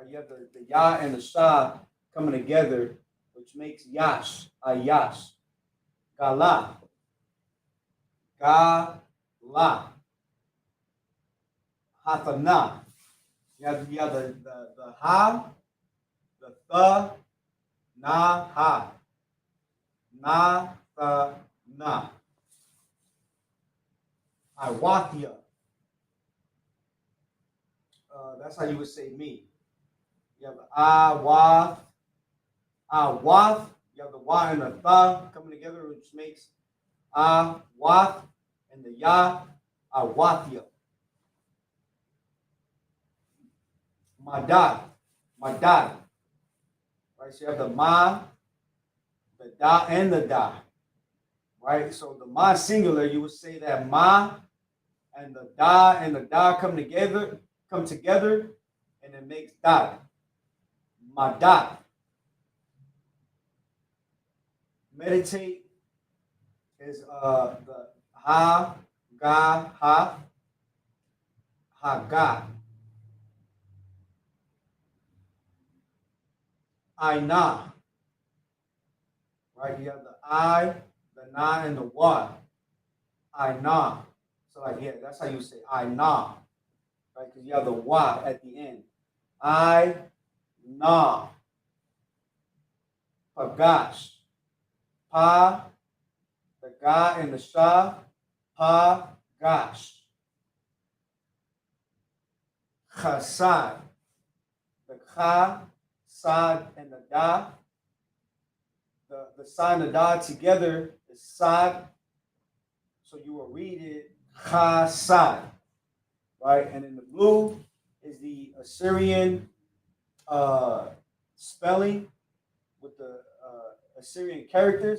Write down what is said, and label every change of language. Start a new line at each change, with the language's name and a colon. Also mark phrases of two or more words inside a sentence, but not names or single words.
English: You have the ya and the sha coming together, which makes yash, ayash. Gala, gala. Hathana. You have the ha, the na, ha. Na, na. Iwathia. That's how you would say me. You have the awath. You have the wa and the tha coming together, which makes awath, and the ya, awathia. Madad. Madad. Right? So you have the ma, the da, and the da. Right? So the ma singular, you would say that ma and the da come together, and it makes dad. Madad. Meditate is the ha, ga, ha, ga. Aina. Right? You have the I, the na, and the wa. Aina. So like yeah, that's how you say Aina. Right? Because you have the wa at the end. I na. Pagash. Pa, the ga and the sha, pa, gash. Chasad, the cha, sad, and the da. The sa and the da together is sad. So you will read it chasad, right? And in the blue is the Assyrian spelling with the Assyrian characters.